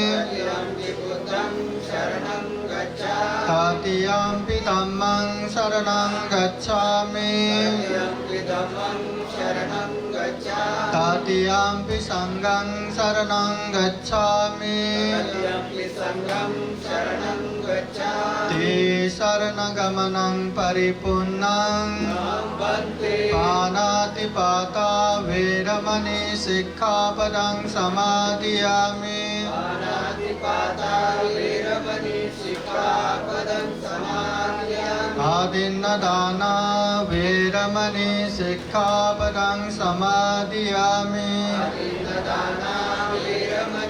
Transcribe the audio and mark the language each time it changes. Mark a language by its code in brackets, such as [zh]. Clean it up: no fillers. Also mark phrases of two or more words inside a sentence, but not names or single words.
[pi] तृतीयम्पि धम्मं शरणं गच्छामि तृतीयम्पि संघं शरणं गच्छामि शरणगमनं परिपूर्णं पानातिपाता वेरमणि सिक्खापदं समादियामि। आदिन्नदाना वेरमणि सिक्खापदं समादियामि।